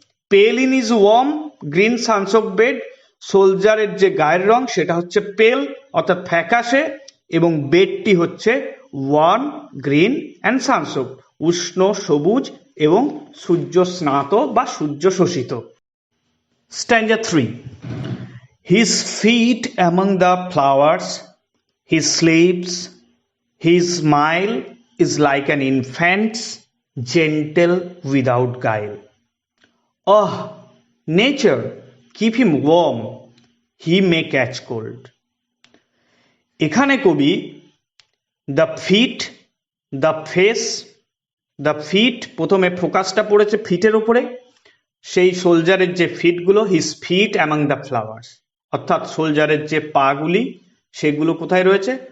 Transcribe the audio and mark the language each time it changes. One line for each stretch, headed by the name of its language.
English: pale in his warm green sunsoaked bed,
Bangla: সোলজারের যে গায়ের রং সেটা হচ্ছে পেল অর্থাৎ ফ্যাকাশে এবং বেডটি হচ্ছে
English: warm, green and sunsoaked,
Bangla: উষ্ণ, সবুজ এবং সূর্য স্নাত বা সূর্য শোষিত।
English: Stanza 3, his feet among the flowers, his sleeps, his smile is like an infant's, gentle without guile. Oh, nature, keep him warm, he may catch cold.
Bangla: এখানে কবি the fit, the face, the fit, প্রথমে ফোকাসটা পড়েছে ফিটের উপরে, সেই সোলজারের যে ফিটগুলো,
English: his feet among the flowers,
Bangla: অর্থাৎ সোলজারের যে পাগুলি সেগুলো কোথায় রয়েছে?